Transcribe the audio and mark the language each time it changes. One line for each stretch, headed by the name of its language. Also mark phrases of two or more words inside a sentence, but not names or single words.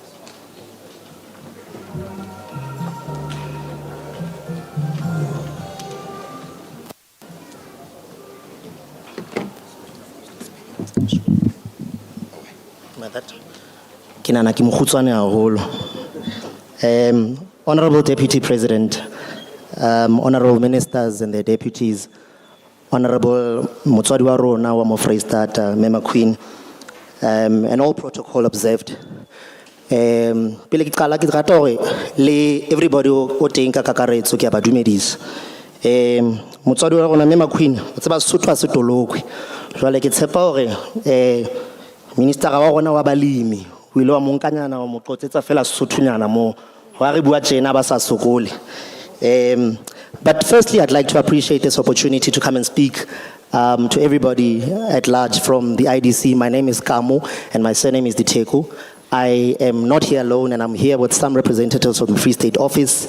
Southern Sotho: Kinana ki mokhutswane haholo.
English: Honorable Deputy President, honorable ministers and their deputies, honorable
Southern Sotho: Motswadi wa rona wa mo Freistata,
English: Maqueen, and all protocol observed.
Southern Sotho: Pele ke qala ke rata hore le everybody o teng ka kakaretso ke a ba dumedisa. Motswadi wa rona Maqueen, o tseba Sesotho a se tolokwe. Jwale ke tshepa hore minister wa rona wa balimi o ile wa monkanyana wa mo qotsetsa fela Sesothunyana mo.
English: But firstly, I'd like to appreciate this opportunity to come and speak to everybody at large from the IDC. My name is Kamo, and my surname is Diteku. I am not here alone, and I'm here with some representatives from the Free State Office.